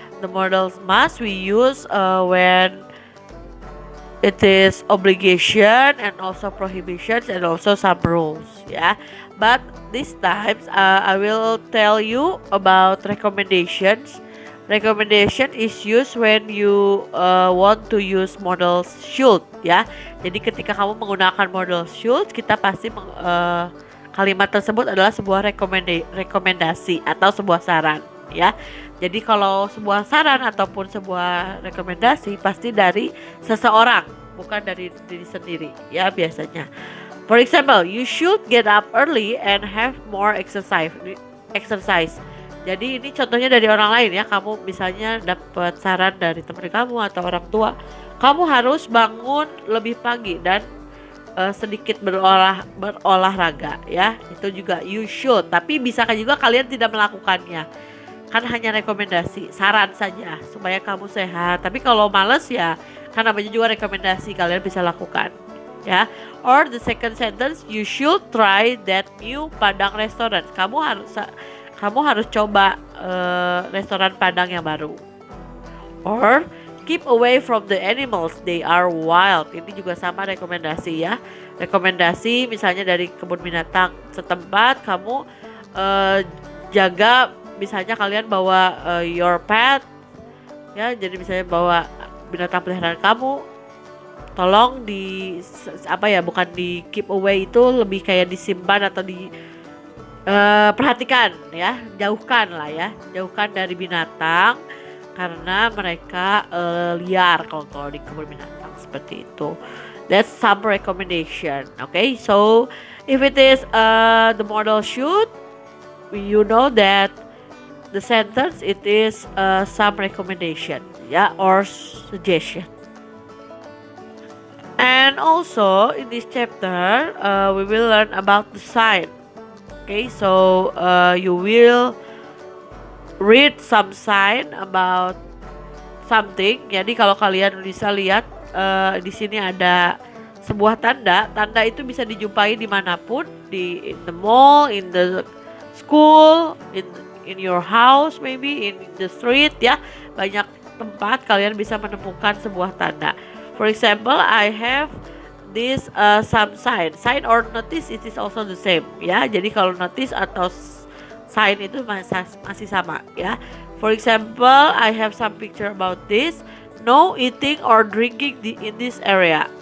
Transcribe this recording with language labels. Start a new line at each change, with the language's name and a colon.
English: The modals must we use when it is obligation and also prohibitions and also some rules ya. But this times I will tell you about recommendations. Recommendation is used when you want to use modals should ya.
Indonesian: Jadi ketika kamu menggunakan modal should, kita pasti kalimat tersebut adalah sebuah rekomendasi atau sebuah saran ya. Jadi kalau sebuah saran ataupun sebuah rekomendasi pasti dari seseorang, bukan dari diri sendiri ya biasanya.
English: For example, you should get up early and have more exercise.
Indonesian: Jadi ini contohnya dari orang lain ya. Kamu misalnya dapat saran dari teman kamu atau orang tua, kamu harus bangun lebih pagi dan sedikit berolahraga ya. Itu juga you should, tapi bisakah juga kalian tidak melakukannya, kan hanya rekomendasi, saran saja supaya kamu sehat. Tapi kalau males ya, kan namanya juga rekomendasi, kalian bisa lakukan ya.
English: Or the second sentence, you should try that new Padang restaurant, kamu harus coba restoran Padang yang baru. Or keep away from the animals, they are wild.
Indonesian: Ini juga sama rekomendasi ya. Rekomendasi misalnya dari kebun binatang setempat, kamu jaga, misalnya kalian bawa your pet ya. Jadi misalnya bawa binatang peliharaan kamu, tolong bukan di keep away, itu lebih kayak disimpan atau perhatikan ya, jauhkan dari binatang karena mereka liar kalau di kebun binatang, seperti itu.
English: That's some recommendation. Okay, so if it is the modal should, you know that the sentence it is some recommendation or suggestion. And also in this chapter we will learn about the sign. Okay, so you will read some sign about something.
Indonesian: Jadi kalau kalian bisa lihat di sini ada sebuah tanda.
English: Tanda itu bisa dijumpai dimanapun, in the mall, in the school, in your house, maybe in the street ya.
Indonesian: Banyak tempat kalian bisa menemukan sebuah tanda.
English: For example, I have this some sign or notice, it is also the same ya.
Indonesian: Jadi kalau notice atau sign itu masih sama ya.
English: For example, I have some picture about this. No eating or drinking in this area.